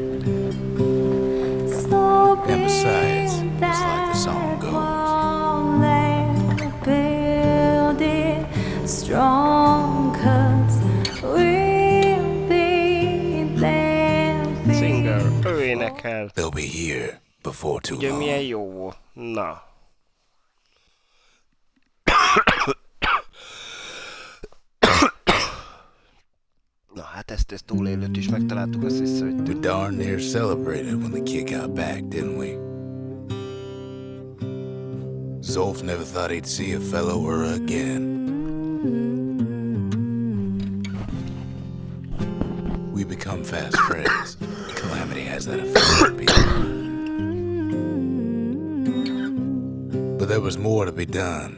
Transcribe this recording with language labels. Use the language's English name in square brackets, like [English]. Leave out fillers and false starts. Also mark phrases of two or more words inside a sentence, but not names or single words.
[English] And besides, it's like the song goes. Build it strong, 'cause we'll be there. Singer, [Hungarian] ő énekel. [English] They'll be here before too [Hungarian] Ugye milyen [English] long. [Hungarian] jó. Na. Na hát ezt túlélőt is megtaláltuk, azt hiszem, hogy... [English] We darn near celebrated when the kid got back, didn't we? Zolf never thought he'd see a fellow her again. We become fast friends. Calamity has that effect on people. But there was more to be done.